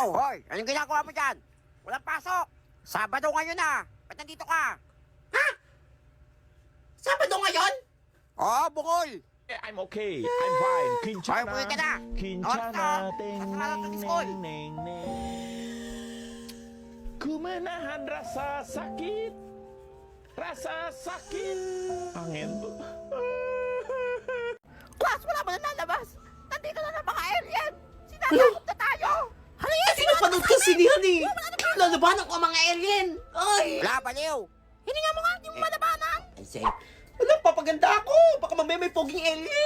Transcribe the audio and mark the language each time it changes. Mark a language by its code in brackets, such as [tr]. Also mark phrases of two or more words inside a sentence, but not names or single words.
[tl] Hoy, anong ginagawa mo dyan? Walang pasok. Sabado ngayon na. Ba't nandito ka? Sabado ngayon? Oo, bukol. [en] I'm okay. I'm fine. [tl] Hoy, Kinchana. umuwi ka na. Kinchana. Ting, Kasalanan ning, ng school. [ms] ning, Kumenahan rasa sakit. Rasa sakit. Angin. [tl] Class, wala mo na lalabas. Nandito na ng mga alien. Sinasakot na tayo. Halika, Kasi napanood ko sinihan eh. Lalabanan ko ang mga alien. Ay! Wala, baliw. Hindi nga mo nga, hindi mo malabanan. Ay, say. Wala, papaganda ako. Baka mamaya may poging alien.